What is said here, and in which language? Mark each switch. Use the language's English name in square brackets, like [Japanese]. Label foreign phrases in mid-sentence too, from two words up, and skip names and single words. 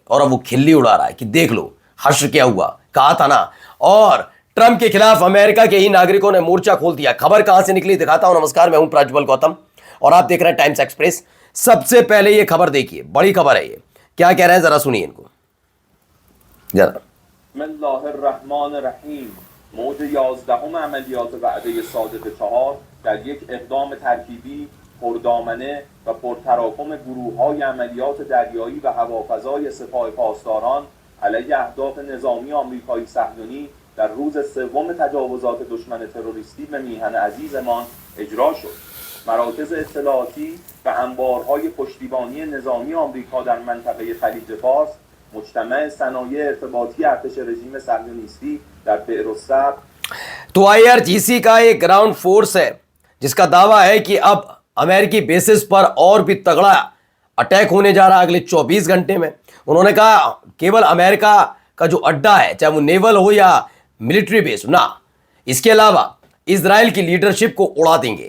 [Hindi] और अब वो खिल्ली उड़ा रहा है कि देख लो हश्र क्या हुआ, कहा था ना। और ट्रंप के खिलाफ अमेरिका के ही नागरिकों ने मोर्चा खोल दिया। खबर कहां से निकली दिखाता हूं। नमस्कार, मैं हूं प्राज्वल गौतम और आप देख रहे हैं टाइम्स एक्सप्रेस। सबसे पहले ये खबर देखिए, बड़ी खबर है। ये क्या कह रहे हैं जरा सुनिए इनको जरा। [Persian] موج 11 عملیات وعده صادق 4 در یک اقدام ترکیبی پردامنه و پرتراکم گروه‌های عملیات دریایی و هوافضای سپاه پاسداران علیه اهداف نظامی آمریکایی صهیونی در روز سوم تجاوزات دشمن تروریستی به میهن عزیزمان اجرا شد. مراکز اطلاعاتی و انبارهای پشتیبانی نظامی آمریکا در منطقه خلیج فارس مجتمع صنایع ارتباطی ارتش رژیم صهیونیستی در بئر الصبر। [Hindi] तो IRGC का एक [English] ground force [Hindi] है जिसका दावा है कि अब अमेरिकी बेसिस पर और भी तगड़ा अटैक होने जा रहा है अगले 24 घंटे में। उन्होंने कहा केवल अमेरिका का जो अड्डा है, चाहे वो नेवल हो या [English] military base [Hindi] ना, इसके अलावा इजराइल की लीडरशिप को उड़ा देंगे।